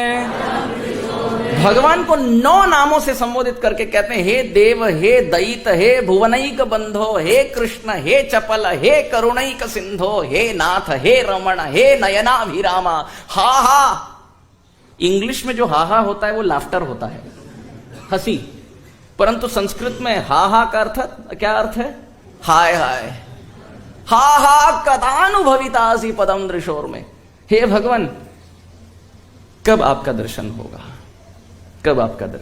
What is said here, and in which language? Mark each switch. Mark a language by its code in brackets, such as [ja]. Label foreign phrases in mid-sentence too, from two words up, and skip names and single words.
[hi] भगवान को 9 नामों से संबोधित करके कहते हैं, [sa] हे देव, हे दयित, हे भुवनैक बंधो, हे कृष्ण, हे चपल, हे करुणैक सिंधो, हे नाथ, हे रमण, हे नयनाभिरामा। हा हा, [hi] इंग्लिश में जो हा हा होता है वो लाफ्टर होता है, हंसी, परंतु संस्कृत में हा हा का अर्थ क्या अर्थ है? हाय हाय। [sa] हा हा कदानुभवितासि पदम दृशोर में। [hi] हे भगवान, कब आपका दर्शन होगा, कब आपका दर्शन?